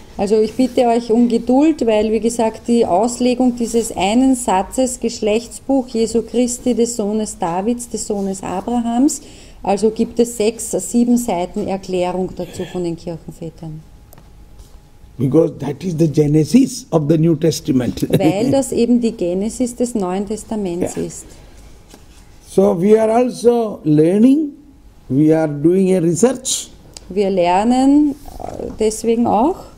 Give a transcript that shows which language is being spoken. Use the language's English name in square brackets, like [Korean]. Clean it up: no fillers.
[German] Ja. Also ich bitte euch um Geduld, weil wie gesagt die Auslegung dieses einen Satzes, Geschlechtsbuch Jesu Christi, des Sohnes Davids, des Sohnes Abrahams, also gibt es 6, 7 Seiten Erklärung dazu von den Kirchenvätern. [English] Because that is the genesis of the New Testament. [German] Weil das eben die Genesis des Neuen Testaments ist. [English] So we are also learning, we are doing a research. [German] Wir lernen deswegen auch